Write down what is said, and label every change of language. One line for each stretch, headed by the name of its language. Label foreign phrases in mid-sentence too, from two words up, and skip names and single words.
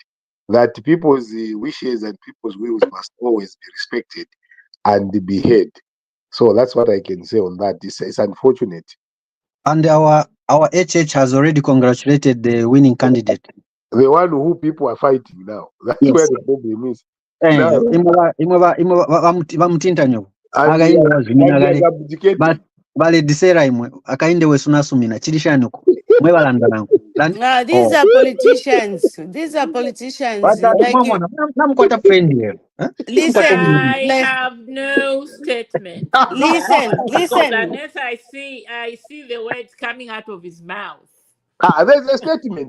English: That people's wishes and people's wills must always be respected and be heard. So that's what I can say on that. It's unfortunate. And our HH has already congratulated the winning candidate. The one who people are fighting now. That's where the problem is.
Bemba: Bale disera imwe akainde wesunasumina chilishanuko mwebalandanango.
English: These are politicians. These are politicians. Listen, I have no statement. Listen. Unless I see the words coming out of his mouth. There's a statement.